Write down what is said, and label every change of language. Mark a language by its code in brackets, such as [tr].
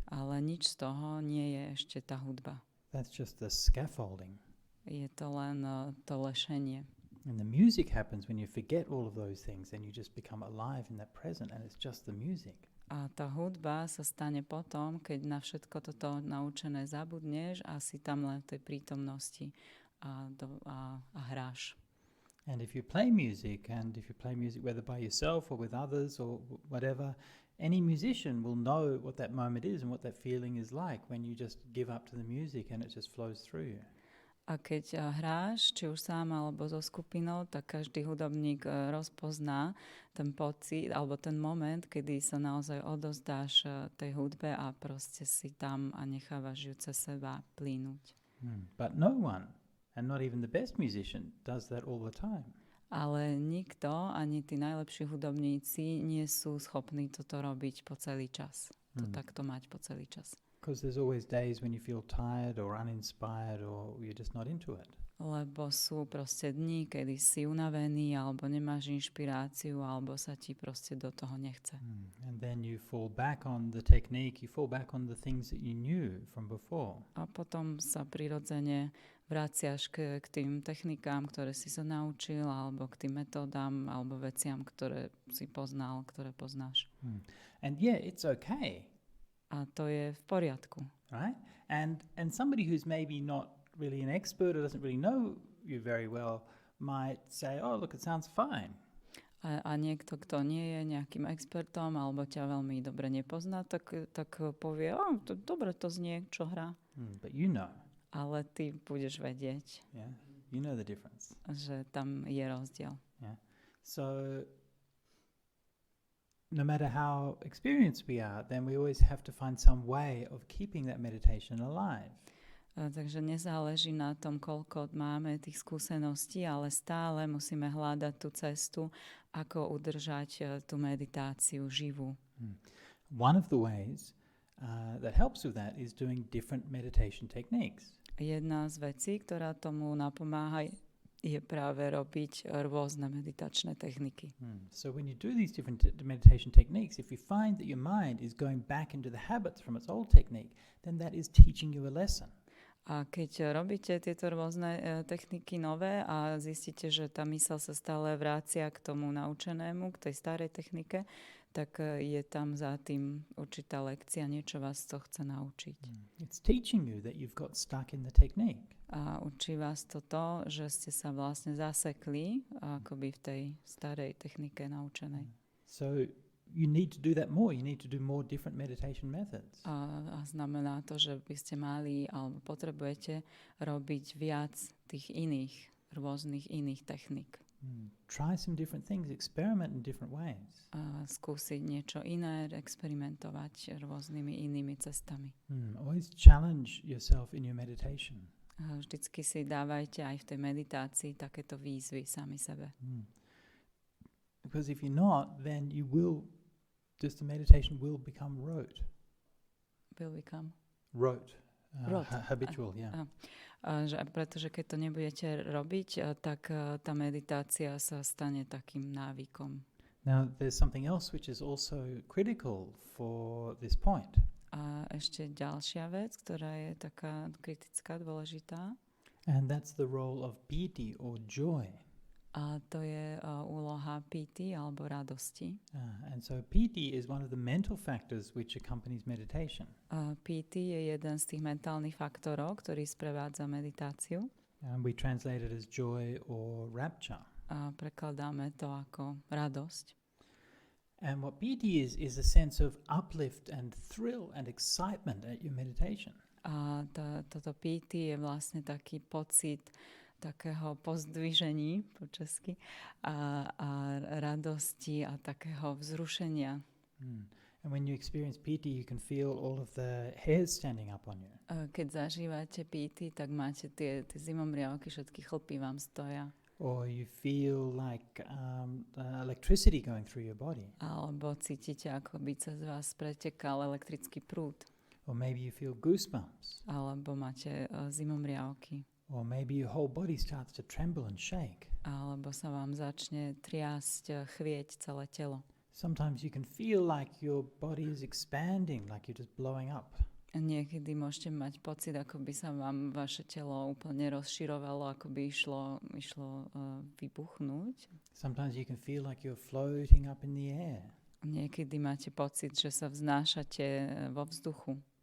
[sk] Ale nič z toho nie je ešte tá hudba. [en] That's just the scaffolding. [sk] Je to len to lešenie. [en] And the music happens when you forget all of those things and you just become alive in that present and it's just the music. [sk] A tá hudba sa stane potom, keď na všetko toto naučené zabudneš a si tam len v tej prítomnosti a hráš. [en] And if you play music whether by yourself or with others or whatever, any musician will know what that moment is and what that feeling is like when you just give up to the music and it just flows through you. [sk] A keď hráš, či už sám alebo so skupinou, tak každý hudobník rozpozná ten pocit alebo ten moment, kedy sa naozaj odozdáš tej hudbe a proste si tam a nechávaš ju cez seba plynúť. [en] But no one, and not even the best musician, does that all the time. [sk] Ale nikto, ani tí najlepší hudobníci nie sú schopní toto robiť po celý čas. To takto mať po celý čas. [en] Because there's always days when you feel tired or uninspired or you're just not into it. [sk] Lebo sú proste dni, kedy si unavený alebo nemáš inšpiráciu alebo sa ti proste do toho nechce. [en] And then you fall back on the technique, you fall back on the things that you knew from before. [sk] A potom sa prirodzene vraciaš k tým technikám, ktoré si sa naučil alebo k tým metódam alebo veciam, ktoré si poznal, ktoré poznáš. [en] And yeah, it's okay. [sk] A to je v poriadku. [en] Right? And somebody who's maybe not really an expert or doesn't really know you very well might say, oh, look, it sounds fine. [sk] A niekto, kto nie je nejakým expertom alebo ťa veľmi dobre nepozná, tak povie, dobre to znie, čo hrá. [en] But you know. [sk] ale ty budeš vedieť, [en] Yeah, you know the difference. [sk] že tam je rozdiel. [en] Yeah. So no matter how experienced we are, then we always have to find some way of keeping that meditation alive. [sk] Takže nezáleží na tom, koľko máme tých skúseností, ale stále musíme hľadať tú cestu, ako udržať tú meditáciu živú. [en] One of the ways that helps with that is doing different meditation techniques. [sk] Jedna z vecí, ktorá tomu napomáha, je práve robiť rôzne meditačné techniky. [en] So when you do these different meditation techniques, if you find that your mind is going back into the habits from its old technique, then that is teaching you a lesson. [sk] A keď robíte tieto rôzne techniky nové a zistíte, že tá myseľ sa stále vrácia k tomu naučenému, k tej starej technike, tak je tam za tým určitá lekcia, niečo vás to chce naučiť. [en] It's teaching you that you've got stuck in the technique. [sk] A učí vás to, že ste sa vlastne zasekli akoby v tej starej technike naučenej. [en] So you need to do that more. You need to do more different meditation methods. [sk] A znamená to, že by ste mali alebo potrebujete robiť viac tých rôznych iných technik. [en] Try some different things, experiment in different ways. [sk] A skúsiť niečo iné, experimentovať rôznymi inými cestami. [en] Always challenge yourself in your meditation. [sk] A vždycky si dávajte aj v tej meditácii takéto výzvy sami sebe. [en] Because if you're not, then you will, just the meditation will become rote. Will become? Rote. Rote. Habitual, yeah. [sk] Pretože keď to nebudete robiť, tak tá meditácia sa stane takým návykom. [en] Now, there's something else which is also critical for this point. [sk] A ešte ďalšia vec, ktorá je taká kritická, dôležitá. [en] And that's the role of piti or joy. [sk] A to je úloha piti alebo radosti. [en] And so piti is one of the mental factors which accompanies meditation. [sk] Piti je jeden z tých mentálnych faktorov, ktorý sprevádza meditáciu. [en] And we translate it as joy or rapture. [sk] A prekladáme to ako radosť. [en] And what piti is a sense of uplift and thrill and excitement at your meditation. [sk] A toto piti je vlastne taký pocit takého pozdvižení po česky a radosti a takého vzrušenia. [en] And when you experience piti, you can feel all of the hairs standing up on you. [sk] Keď zažívate piti, tak máte tie zimomriavky, všetky chlpy vám stoja. [en] Or you feel like electricity going through your body. [sk] Alebo cítite, ako by cez vás pretekal elektrický prúd. [en] Or maybe you feel goosebumps. [sk] Alebo máte zimomriavky. [en] Or maybe your whole body starts to tremble and shake. [sk] Alebo sa vám začne triasť, chvieť celé telo. [en] Sometimes you can feel like your body is expanding, like you're just blowing up. [sk] Niekedy môžete mať pocit, ako by sa vám vaše telo úplne rozširovalo, ako by išlo vybuchnúť. [en] Sometimes you can feel like you're floating up in the air. [sk] Niekedy máte pocit, že sa vznášate vo vzduchu.